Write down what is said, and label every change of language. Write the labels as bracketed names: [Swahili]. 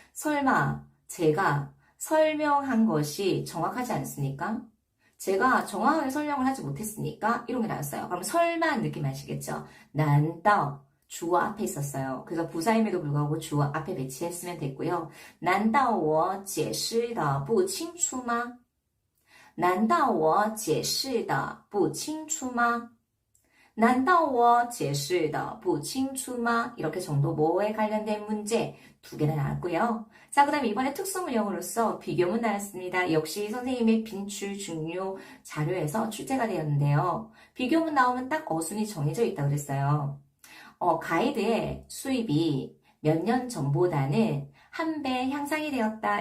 [Korean] 설마 제가 설명한 것이 정확하지 않습니까? 제가 정확하게 설명을 하지 못했으니까 이런 게 나왔어요. 그럼 설마 느낌 아시겠죠? 난다. 주어 앞에 있었어요. 그래서 부사임에도 불구하고 주어 앞에 배치했으면 됐고요. [Chinese] 难道我解释的不清楚吗? 难道我解释的不清楚吗? 难道我解释的不清楚吗? [Korean] 이렇게 정도 뭐에 관련된 문제 2개나 나왔고요. 자, 그 다음 이번에 특수문형으로서 비교문 나왔습니다. 역시 선생님의 빈출 중요 자료에서 출제가 되었는데요. 비교문 나오면 딱 어순이 정해져 있다고 그랬어요. 가이드의 수입이 몇 년 전보다는 1배 향상이 되었다.